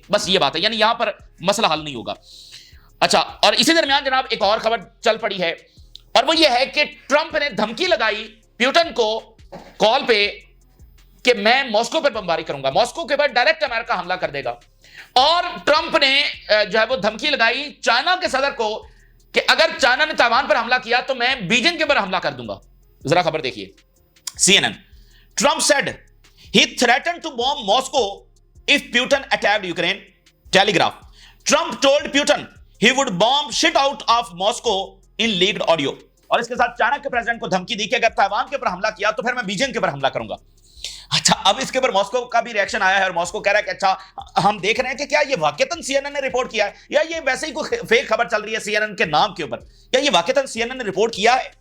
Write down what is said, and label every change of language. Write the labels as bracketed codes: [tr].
[ur] بس یہ بات ہے, یعنی یہاں پر مسئلہ حل نہیں ہوگا. اچھا, اور اسی درمیان جناب ایک اور خبر چل پڑی ہے, اور وہ یہ ہے کہ ٹرمپ نے دھمکی لگائی پیوٹن کو کال پہ کہ میں ماسکو پر بمباری کروں گا, ماسکو کے بعد ڈائریکٹ امریکہ حملہ کر دے گا. اور ٹرمپ نے جو ہے وہ دھمکی لگائی چائنا کے صدر کو کہ اگر چائنا نے تائیوان پر حملہ کیا تو میں بیجنگ کے اوپر حملہ کر دوں گا. ذرا خبر دیکھیے, CNN. [en] Trump said he threatened to bomb Moscow if Putin attacked Ukraine. Telegraph. Trump told Putin he would bomb shit out of Moscow in leaked audio. [ur] اور اس کے ساتھ چائنا کے پریزیڈنٹ کو دھمکی دی کہ اگر تائیوان کے اوپر حملہ کیا تو پھر میں بیجنگ کے اوپر حملہ کروں گا. اچھا, اب اس کے اوپر ماسکو کا بھی ریئیکشن آیا ہے, اور ماسکو کہہ رہا ہے کہ اچھا ہم دیکھ رہے ہیں کہ کیا یہ واقعتاً CNN نے رپورٹ کیا ہے, یا یہ ویسے ہی کوئی فیک خبر چل رہی ہے CNN کے نام کے اوپر, یا یہ واقعتاً CNN نے رپورٹ کیا ہے.